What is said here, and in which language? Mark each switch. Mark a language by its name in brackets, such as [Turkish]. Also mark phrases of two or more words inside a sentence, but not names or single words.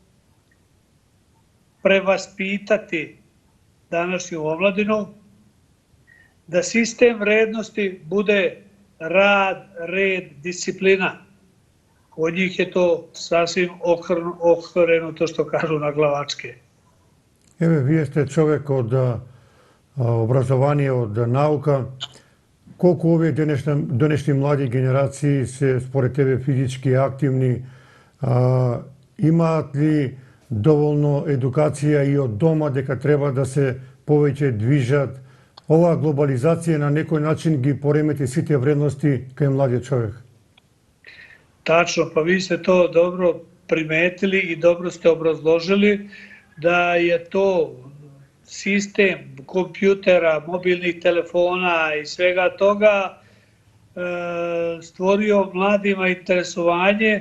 [Serbian] prevaspitati današnju omladinu, da sistem vrednosti bude rad, red, disciplina. Kod njih je to sasvim okrenuto, što kažu, na glavačke. [Macedonian] Еве, вие сте човек од образование, од наука. Колку овие денешни млади генерации се според тебе физички активни? Имаат ли доволно едукација и од дома дека треба да се повеќе движат? Оваа глобализација на некој начин ги поремети сите вредности кај младиот човек. [Serbian] Tačno, pa vi ste to dobro primetili i dobro ste obrazložili da je to sistem kompjutera, mobilnih telefona i svega toga stvorio mladima interesovanje.